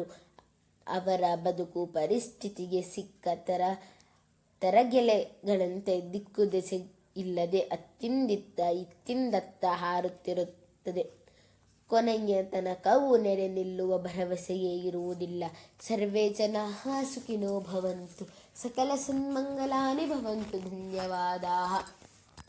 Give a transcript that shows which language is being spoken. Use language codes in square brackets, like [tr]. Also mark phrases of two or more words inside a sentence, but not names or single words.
[kn] ಅವರ ಬದುಕು ಪರಿಸ್ಥಿತಿಗೆ ಸಿಕ್ಕ ತರಗೆಲೆಗಳಂತೆ ದಿಕ್ಕು ದೆಸೆ ಇಲ್ಲದೆ ಅತ್ತಿಂದಿತ್ತ ಇತ್ತಿಂದತ್ತ ಹಾರುತ್ತಿರುತ್ತದೆ. ಕೊನೆಯ ತನಕವೂ ನೆರೆ ನಿಲ್ಲುವ ಭರವಸೆಯೇ ಇರುವುದಿಲ್ಲ. [sa] ಸರ್ವೇ ಜನಾಃ ಸುಖಿನೋ ಭವಂತು, ಸಕಲ ಸನ್ಮಂಗಲಾನಿ ಭವಂತು. ಧನ್ಯವಾದಾಃ.